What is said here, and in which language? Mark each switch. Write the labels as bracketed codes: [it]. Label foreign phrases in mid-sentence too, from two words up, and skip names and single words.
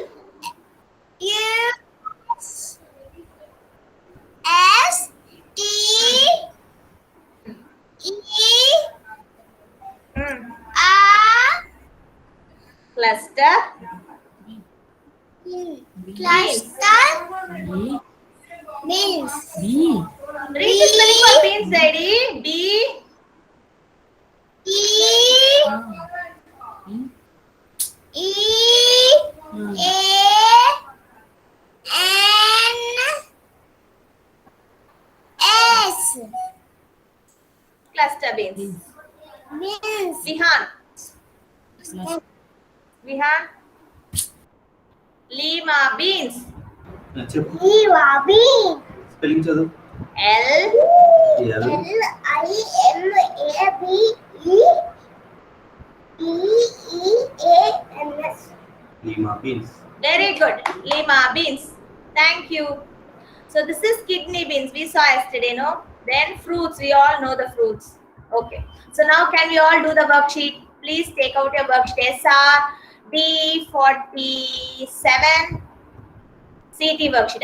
[en] U S T E Hmm. R Cluster. cluster beans. Read the spelling for beans, Daddy. B. E E A N S. Cluster beans. Beans. Vihan. Vihan. Lima beans. [te] చెప్పు [en] Lima beans. [te] స్పెల్లింగ్ చదువు [en] L. L Limabeans. Lima beans Very good. Lima beans. Thank you. So this is kidney beans. We saw yesterday, no? Then fruits. We all know the fruits. Okay. So now can we all do the worksheet? Please take out your worksheet. SR D47 CT worksheet.